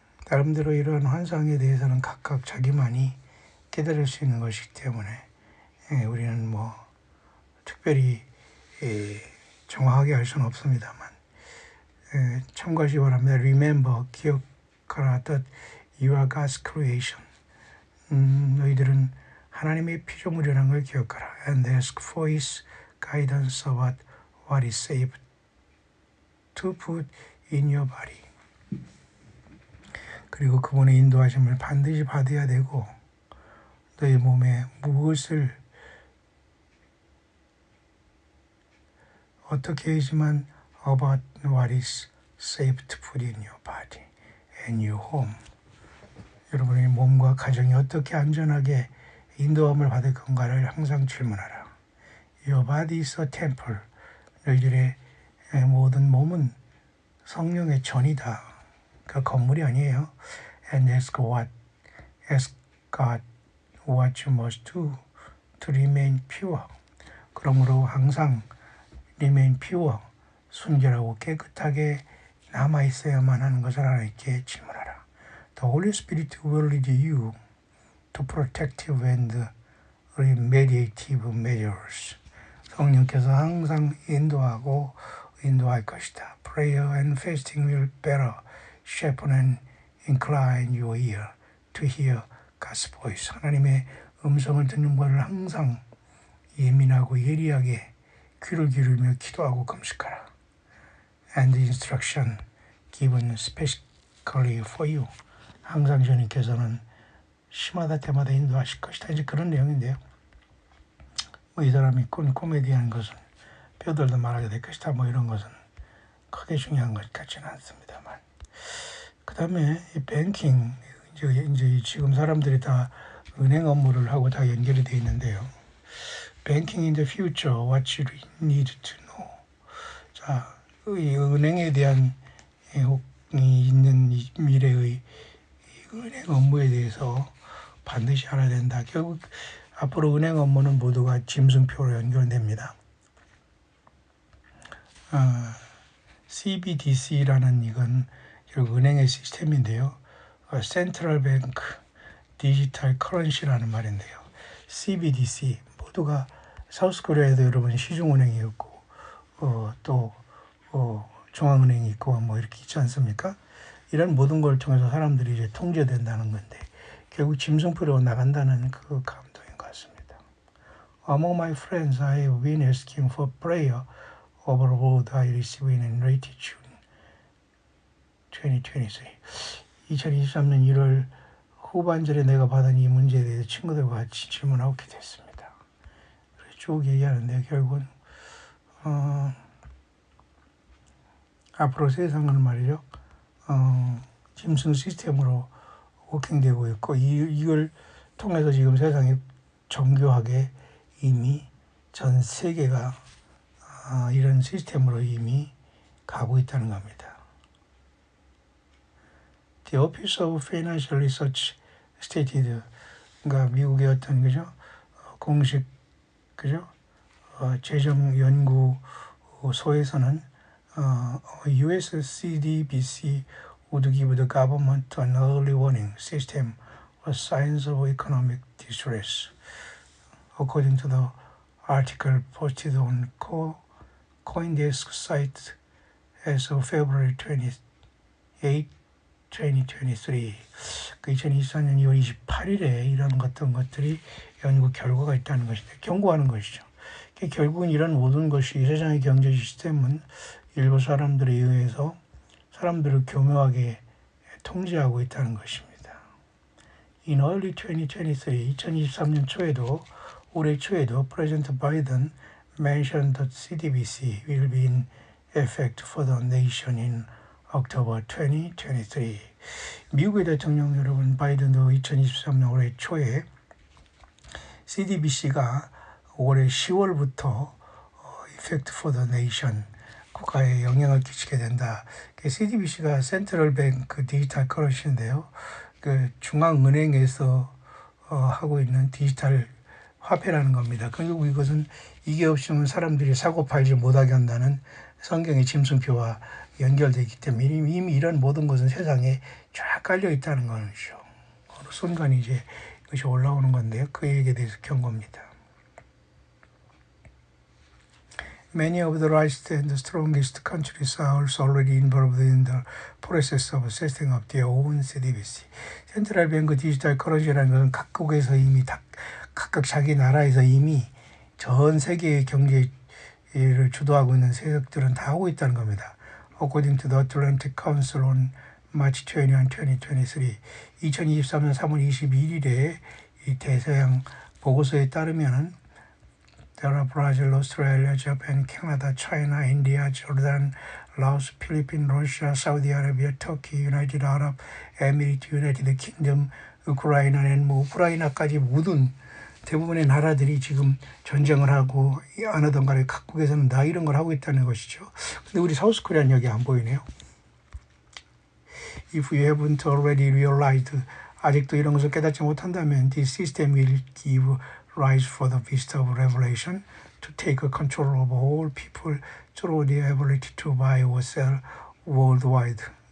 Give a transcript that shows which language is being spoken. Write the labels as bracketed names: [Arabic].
[Korean] 나름대로 이런 환상에 대해서는 각각 자기만이 깨달을 수 있는 것이기 때문에 우리는 뭐 특별히 정확하게 할 수는 없습니다만 참고하시기 바랍니다. [English] Remember, [Korean] 기억하라 [English] that you are God's creation. [Korean] 너희들은 하나님의 피조물이라는 걸 기억하라. [English] And ask for His guidance about what is safe to put in your body. [Korean] 그리고 그분의 인도하심을 반드시 받아야 되고 너희 몸에 무엇을 어떻게 하지만 [English] about what is safe to put in your body and your home. [Korean] 여러분의 몸과 가정이 어떻게 안전하게 인도함을 받을 건가를 항상 질문하라. [English] Your body is a temple. [Korean] 너희들의 모든 몸은 성령의 전이다. 그 건물이 아니에요. [English] And ask God what you must do to remain pure. [Korean] 그러므로 항상 [English] remain pure, [Korean] 순결하고 깨끗하게 남아 있어야만 하는 것을 하나님께 질문하라. [English] The Holy Spirit will lead you to protective and remediative measures. [Korean] 성령께서 항상 인도할 것이다. [English] Prayer and fasting will better sharpen and incline your ear to hear God's voice. [Korean] 하나님의 음성을 듣는 것을 항상 예민하고 예리하게 귀를 기울이며 기도하고 금식하라. [English] And the instruction given specially for you. [Korean] 항상 주님께서는 시마다 때마다 인도하실 것이다. 이제 그런 내용인데요. 뭐 이 사람이 코미디하는 것은 뼈들도 말하게 될 것이다. 뭐 이런 것은 크게 중요한 것 같지는 않습니다만. 그 다음에 이 뱅킹, 이제 지금 사람들이 다 은행 업무를 하고 다 연결이 되어 있는데요. [English] Banking in the future, what you need to know. [Korean] 자, 이 은행에 대한 있는 미래의 은행 업무에 대해서 반드시 알아야 된다. 결국 앞으로 은행 업무는 모두가 짐승표로 연결됩니다. CBDC라는 이건 결국 은행의 시스템인데요. Central Bank Digital Currency라는 말인데요. CBDC 모두가 사우스코리아에도 여러분 시중은행이 있고 또 중앙은행이 있고 뭐 이렇게 있지 않습니까? 이런 모든 걸 통해서 사람들이 이제 통제된다는 건데 결국 짐승표로 나간다는 그 감동인 것 같습니다. [English] Among my friends, I have been asking for prayer over what I received in late June 2023. [Korean] 2023년 1월 후반절에 내가 받은 이 문제에 대해서 친구들과 같이 질문하고 기도했습니다. 쭉 얘기하는데 결국은 앞으로 세상은 말이죠. 짐승 시스템으로 워킹되고 있고 이걸 통해서 지금 세상이 정교하게 이미 전 세계가 이런 시스템으로 이미 가고 있다는 겁니다. [English] The Office of Financial Research stated, [Korean] 그러니까 미국의 어떤 공식 재정연구소에서는 [English] US CDBC would give the government an early warning system of signs of economic distress. according to the article posted on CoinDesk site as of February 28, 2023. [Korean] 그 2024년 2월 28일에 이런 어떤 것들이 연구 결과가 있다는 것인데 경고하는 것이죠. 결국은 이런 모든 것이 세상의 경제 시스템은 일부 사람들에 의해서 사람들을 교묘하게 통제하고 있다는 것입니다. [English] In early 2023, [Korean] 2023년 초에도 올해 초에도 [English] President Biden mentioned that CDBC will be in effect for the nation in October 2023. [Korean] 미국의 대통령 여러분 바이든도 2023년 올해 초에 CDBC가 올해 10월부터 [English] Effect for the Nation [Korean] 국가에 영향을 끼치게 된다. CDBC가 센트럴 뱅크 디지털 커런시인데요. 그 중앙은행에서 하고 있는 디지털 화폐라는 겁니다. 결국 이것은 이게 없으면 사람들이 사고 팔지 못하게 한다는 성경의 짐승표와 연결되어 있기 때문에 이미 이런 모든 것은 세상에 쫙 깔려 있다는 것이죠. 어느 순간 이제 이것이 올라오는 건데요. 그 얘기에 대해서 경고입니다. [English] Many of the richest and the strongest countries are also already involved in the process of setting up their own CDBC. [Korean] 센트럴 뱅크 디지털 커런시라는 것은 각국에서 이미 각각 자기 나라에서 이미 전 세계의 경제를 주도하고 있는 세력들은 다 하고 있다는 겁니다. [English] According to the Atlantic Council on March 21, 2023, [Korean] 2023년 3월 21일에 이 대서양 보고서에 따르면은 [English] There are Brazil, Australia, Japan, Canada, China, India, Jordan, Laos, Philippines, Russia, Saudi Arabia, Turkey, United Arab Emirates, United Kingdom, [Korean] 우크라이나, 우크라이나까지 모든 대부분의 나라들이 지금 전쟁을 하고 안 하던 간에 각국에서는 다 이런 걸 하고 있다는 것이죠. 근데 우리 사우스 코리아는 여기 안 보이네요. [English] If you haven't already realized, [Korean] 아직도 이런 것을 깨닫지 못한다면 [English] this system will give rise for the beast of revelation to take control of all people through their ability to buy or sell worldwide.